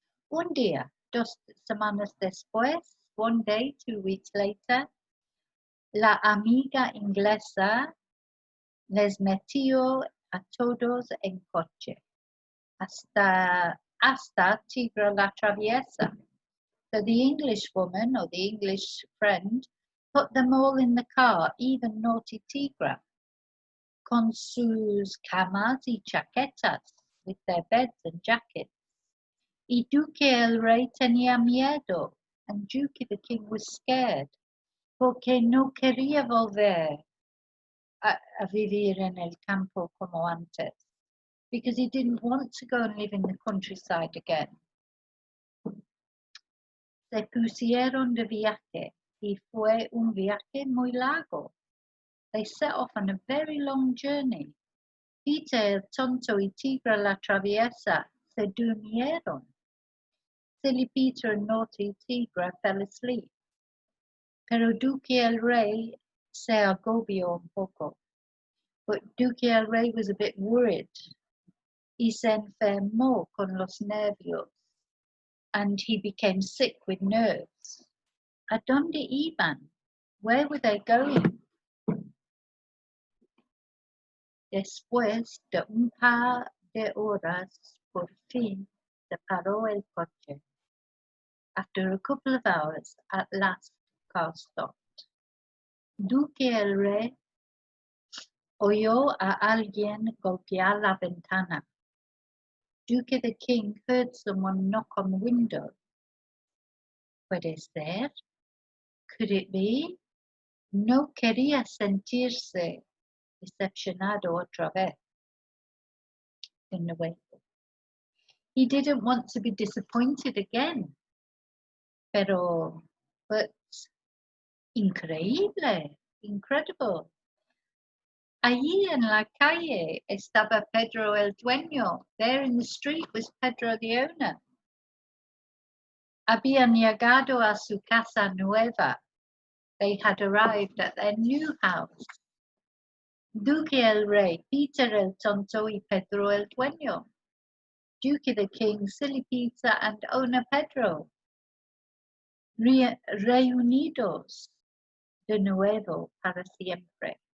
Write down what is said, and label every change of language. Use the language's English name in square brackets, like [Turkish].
[Spanish] Un día, 2 semanas después, [English] one day, 2 weeks later, [Spanish] la amiga inglesa les metió a todos en coche, hasta Tigra la Traviesa. [English] So the English woman or the English friend put them all in the car, even Naughty Tigra, [Spanish] con sus camas y chaquetas, [English] with their beds and jackets. [Spanish] Y Duque el Rey tenía miedo, [English] and Duque the King was scared, [Spanish] porque no quería volver a vivir en el campo como antes, [English] because he didn't want to go and live in the countryside again. [Spanish] Se pusieron de viaje, y fue un viaje muy largo. [English] They set off on a very long journey. [Spanish] Peter el Tonto y Tigra la Traviesa se durmieron. [English] Silly Peter and Naughty Tigra fell asleep. [Spanish] Pero Duque el Rey se agobió un poco, [English] but Duque el Rey was a bit worried. [Spanish] Y se enfermó con los nervios, [English] and he became sick with nerves. [Spanish] ¿A dónde iban? [English] Where were they going? [Spanish] Después de un par de horas, por fin se paró el coche. [English] After a couple of hours, at last, car stopped. [Spanish] Duque el Rey oyó a alguien golpear la ventana. [English] Duque the King heard someone knock on the window. [Spanish] ¿Puede ser? [English] Could it be? [Spanish] No quería sentirse decepcionado otra vez. De nuevo. [English] He didn't want to be disappointed again. But [Spanish] increíble, [English] incredible. [Spanish] Allí en la calle estaba Pedro el dueño. [English] There in the street was Pedro the owner. [Spanish] Habían llegado a su casa nueva. [English] They had arrived at their new house. [Spanish] Duque el Rey, Peter el Tonto y Pedro el dueño. [English] Duque the King, Silly Peter and owner Pedro. [Spanish] Reunidos de nuevo para siempre.